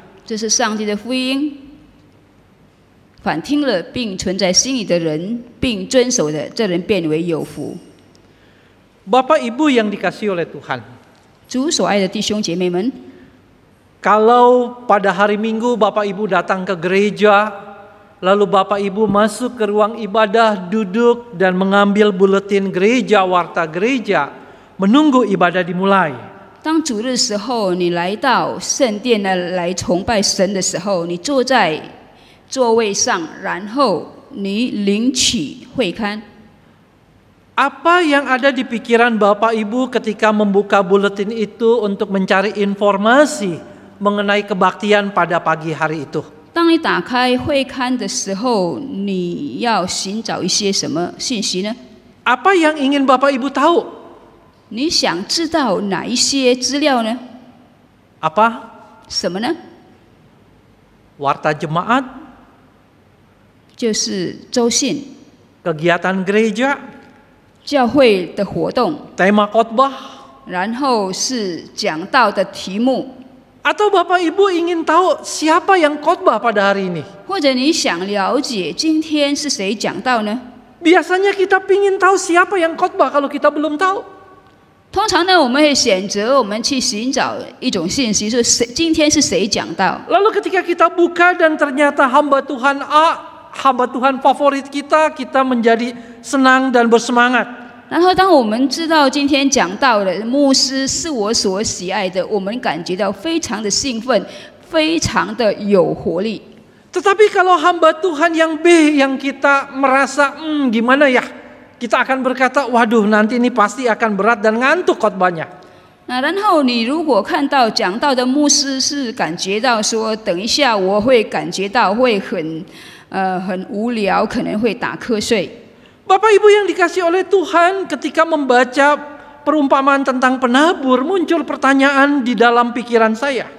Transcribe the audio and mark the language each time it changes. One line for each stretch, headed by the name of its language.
Chinese: 这是上帝的福音，凡听了并存在心里的人，并遵守的，这人变为有福。
Indonesian: Bapak Ibu yang dikasihi oleh Tuhan,
Chinese: 主所爱的弟兄姐妹们，
Indonesian: kalau pada hari Minggu Bapak Ibu datang ke gereja, lalu Bapak Ibu masuk ke ruang ibadah, duduk dan mengambil buletin gereja, warta gereja, menunggu ibadah dimulai.
Chinese: 当主日时候，你来到圣殿来崇拜神的时候，你坐在座位上，然后你领取会刊。
Indonesian: Apa yang ada di pikiran Bapak Ibu ketika membuka buletin itu untuk mencari informasi mengenai kebaktian pada pagi hari itu?
Chinese: 当你打开会刊的时候，你要寻找一些什么信息呢？
Indonesian: Apa yang ingin Bapak Ibu tahu?
Chinese: 你想知道哪一些资料呢？
Indonesian: Apa?
Chinese: 什么呢？
Indonesian: Warta jemaat,
Chinese: 就是周信、
Indonesian: kegiatan gereja,
Chinese: 教会的活动，
Indonesian: tema khotbah,
Chinese: 然后是讲道的题目，
Indonesian: atau Bapak Ibu ingin tahu siapa yang khotbah pada hari ini?
Chinese: 或者你想了解今天是谁讲道呢？
Indonesian: Biasanya kita ingin tahu siapa yang khotbah kalau kita belum tahu.
Chinese: 通常呢，我们会选择我们去寻找一种信息，是谁今天是谁讲道。
Indonesian: Lalu ketika kita buka dan ternyata hamba Tuhan A, hamba Tuhan favorit kita, kita menjadi senang dan bersemangat.
Chinese: 然后，当我们知道今天讲道的牧师是我所喜爱的，我们感觉到非常的兴奋，非常的有活力。
Indonesian: Tetapi kalau hamba Tuhan yang B yang kita merasa gimana ya, kita akan berkata, waduh nanti ini pasti akan berat dan ngantuk khotbahnya.
Chinese: 那然后你如果看到讲道的牧师是感觉到说，等一下我会感觉到会很无聊，可能会打瞌睡。
Indonesian: Bapak Ibu yang dikasih oleh Tuhan, ketika membaca perumpamaan tentang penabur, muncul pertanyaan di dalam pikiran saya.